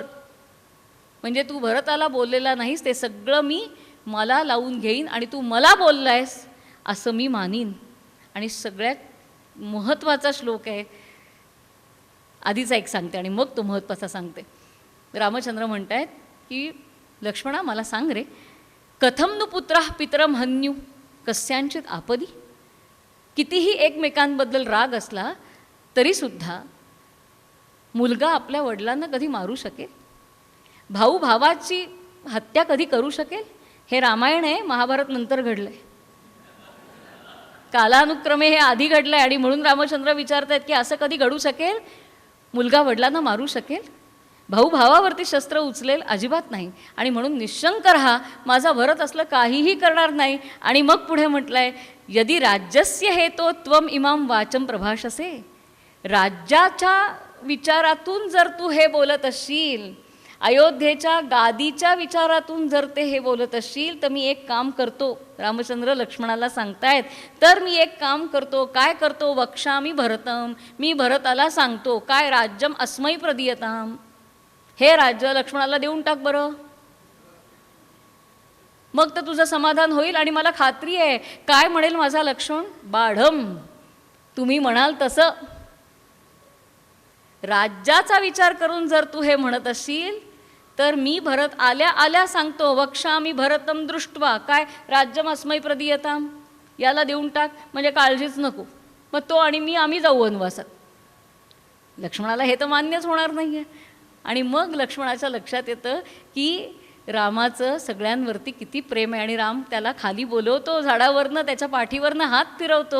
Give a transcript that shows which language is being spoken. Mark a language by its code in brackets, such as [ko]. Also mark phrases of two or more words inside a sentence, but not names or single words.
[mr] म्हणजे तू भरताला बोललेला नाहीस ते सगळं मी मला लावून घेईन आणि तू मला बोललायस असं मी मानीन. आणि सगळ्यात महत्त्वाचा श्लोक आहे, आधीचा एक सांगते आणि मग तो महत्त्वाचा सांगते. रामचंद्र म्हणत आहेत की लक्ष्मणा मला सांग रे, [sa] कथम नु पुत्रः पितरम हन्यू कस्यांचित आपदी. [mr] कितीही एकमेकांबद्दल राग असला तरीसुद्धा मुलगा आपल्या वडिलांना कधी मारू शकेल? भाऊ भावाची हत्या कधी करू शकेल? हे रामायण आहे, महाभारत नंतर घडलं आहे. कालानुक्रमे हे आधी घडलं आहे आणि म्हणून रामचंद्र विचारत आहेत की असं कधी घडू शकेल? मुलगा वडिलांना मारू शकेल? भाऊ भावावरती शस्त्र उचलेल? अजिबात नाही. आणि म्हणून निशंक राहा, माझा भरत असलं काहीही करणार नाही. आणि मग पुढे म्हटलं आहे, [sa] यदि राज्यस्य हेतो त्वम इमाम वाचम प्रभाषसे. [mr] राज्याच्या विचारातून जर तू हे बोलत असशील, अयोध्येच्या गादीच्या विचारातून जर ते हे बोलत असशील, तर मी एक काम करतो. रामचंद्र लक्ष्मणाला सांगतायत, तर मी एक काम करतो. काय करतो? [sa] वक्षामी भरतम, [mr] मी भरताला सांगतो. काय? [sa] राज्यम अस्मै प्रदीयताम, [mr] हे राज्य लक्ष्मणाला देऊन टाक बरं. मग तर तुझं समाधान होईल. आणि मला खात्री आहे, काय म्हणेल माझा लक्ष्मण? [sa] बाढम, [mr] तुम्ही म्हणाल तसं. राज्याचा विचार करून जर तू हे म्हणत असशील, तर मी भरत आल्या आल्या सांगतो. [sa] वक्षामी भरतम दृष्ट्वा, काय? राज्यम अस्मै प्रदीयताम, [mr] याला देऊन टाक, म्हणजे काळजीच नको. मग तो आणि मी आम्ही जाऊ वनवासात. लक्ष्मणाला हे तर मान्यच होणार नाही आहे. आणि मग लक्ष्मणाच्या लक्षात येतं की रामाचं सगळ्यांवरती किती प्रेम आहे. आणि राम त्याला खाली बोलवतो झाडावरनं, त्याच्या पाठीवरनं हात फिरवतो.